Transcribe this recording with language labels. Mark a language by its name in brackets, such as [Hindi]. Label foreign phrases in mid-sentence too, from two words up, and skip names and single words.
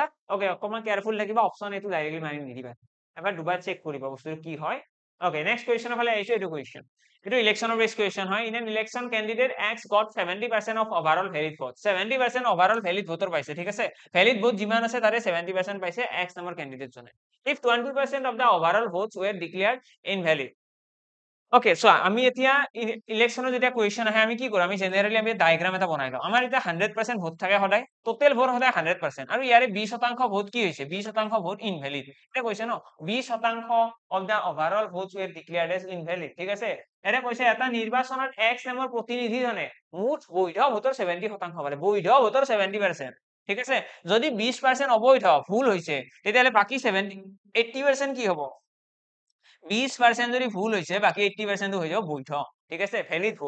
[Assamese] ওকে, অকমান কেয়াৰফুল থাকিবা, অপচন এইটো ডাইৰেক্টলি মাৰি নিদিবা, এবাৰ দুবাৰ চেক কৰিবা বস্তুটো কি হয়। ওকে, [English] next question [Assamese] ফালে আহিছো। এইটো কুৱেশ্যন, এইটো [English] election base question [Assamese] হয়। [English] in an election candidate X got 70% of overall valid vote. [Assamese] 70% [English] overall valid vote [Assamese] পাইছে, ঠিক আছে। [English] valid vote [Assamese] যিমান আছে তাৰে 70% পাইছে এক্স নামৰ কেণ্ডিডেট জনে। [English] If 20% of the overall votes were declared invalid. okay, so [Assamese] আমি এতিয়া ইলেকশ্যনৰ যেতিয়া কুৱেশ্যন আহে আমি কি কৰো, আমি জেনেৰেলি আমি ডায়াগ্ৰাম এটা বনাই লওঁ। আমাৰ এতিয়া 100% ভোট থাকে সদায়, [English] total vote [Assamese] সদায় 100%, আৰু ইয়াৰে 20% ভোট কি হৈছে, 20% [English] vote invalid. [Assamese] এটা কৈছে ন [English] 20% of the overall votes were declared as invalid, [Assamese] ঠিক আছে। এটা কৈছে এটা নিৰ্বাচনত এক্স নামৰ প্ৰতিনিধিজনে মুঠ বৈধ ভোটৰ 70% পালে, বৈধ ভোটৰ 70%, ঠিক আছে। যদি 20% অবৈধ ভুল হৈছে, তেতিয়াহ'লে বাকি 80% কি হ'ব, 20% যদি ভুল হৈছে বাকি 80% হৈ যাব বৈধ, ঠিক আছে, [English] valid vote.